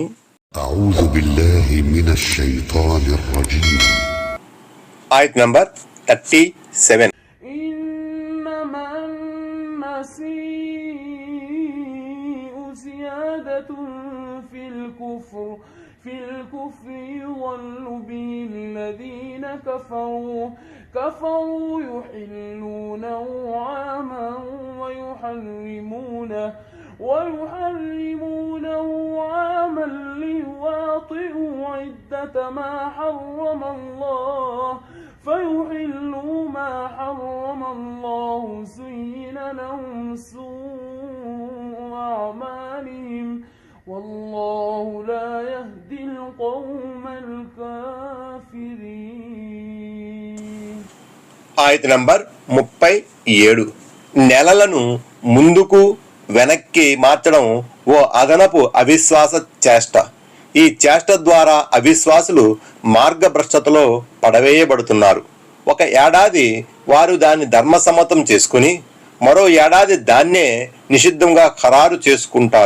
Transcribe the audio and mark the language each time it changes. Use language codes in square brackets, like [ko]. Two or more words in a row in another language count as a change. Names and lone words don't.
[ar] أعوذ بالله من الشيطان الرجيم. [te] ఆయత్ నంబర్ 37. [ar] إنما النسيء زيادة في الكفر يضل به الذين كفروا يحلونه عاما ويحرمونه عاما ليواطئوا عدة ما حرم الله فيحلوا ما حرم الله زين لهم سوء أعمالهم والله لا يهدي القوم الكافرين. [te] ఆయత్ నంబర్ 37. నెలలను ముందుకు వెనక్కి మార్చడం ఓ అదనపు అవిశ్వాస చేష్ట. ఈ చేష్ట ద్వారా అవిశ్వాసులు మార్గభ్రష్టతలో పడవేయబడుతున్నారు. ఒక ఏడాది వారు దాన్ని ధర్మసమ్మతం చేసుకుని మరో ఏడాది దాన్నే నిషిద్ధంగా ఖరారు చేసుకుంటారు.